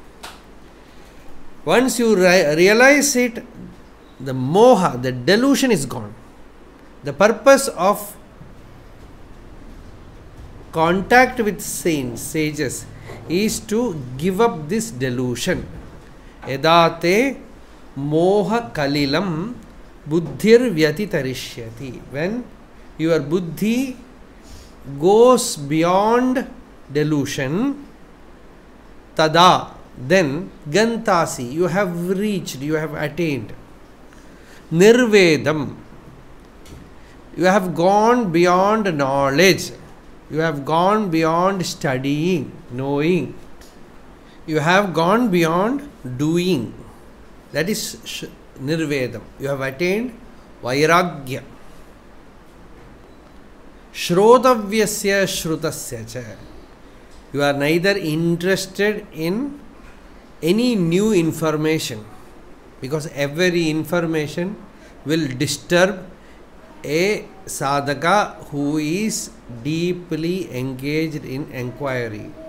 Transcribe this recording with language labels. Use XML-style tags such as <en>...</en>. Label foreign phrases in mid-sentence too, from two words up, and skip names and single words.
<en>Once you realize it, the moha, the delusion is gone. The purpose of contact with saints, sages, is to give up this delusion.</en> <sa>Edate moha kalilam buddhir vyatitarishyati.</sa> <en>When your buddhi goes beyond delusion, tada, then gantasi, you have reached, you have attained. Nirvedam, you have gone beyond knowledge, you have gone beyond studying, knowing, you have gone beyond doing. That is nirvedam. You have attained vairagya.</en> <sa>Shrotavyasya shrutasya cha.</sa> <en>You are neither interested in any new information, because every information will disturb a sadhaka who is deeply engaged in enquiry.</en>